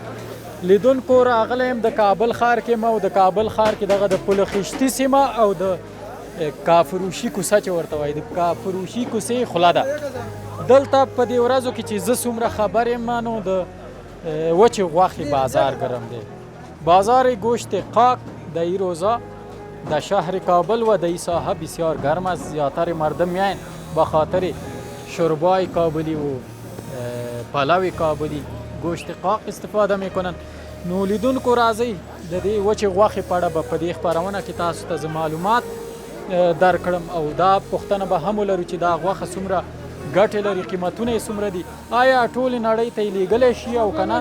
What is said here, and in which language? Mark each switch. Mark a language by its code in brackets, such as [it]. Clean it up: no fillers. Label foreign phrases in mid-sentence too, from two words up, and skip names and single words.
[ps] لیدونکو راغلی یم د کابل ښار کې او د کابل ښار کې دغه د پل خشتي سیمه او د کافروشي کوڅه چې ورته وایي، د کافروشي کوڅې خوله ده. دلته په دې ورځو کې چې زه څومره خبر یم نو د وچې غوښې بازار گرم دی. [fa] بازار گوشت قاق در این روزا در شهر کابل و در این ساحه بسیار گرم است. زیاتر مردم میاین با خاطر شوربای کابلی و پلو کابلی گوشت قاق استفاده میکنن. [ps] نو لیدونکو راځئ د دې وچې غوښې په اړه به په دې خپرونه کې تاسو ته زه معلومات درکړم او دا پوښتنه به هم ولرو چې دا غوښه څومره ګټې لري، قیمتونه یې څومره دي، آیا ټولې نړۍ ته یې لیږلی شي او که نه.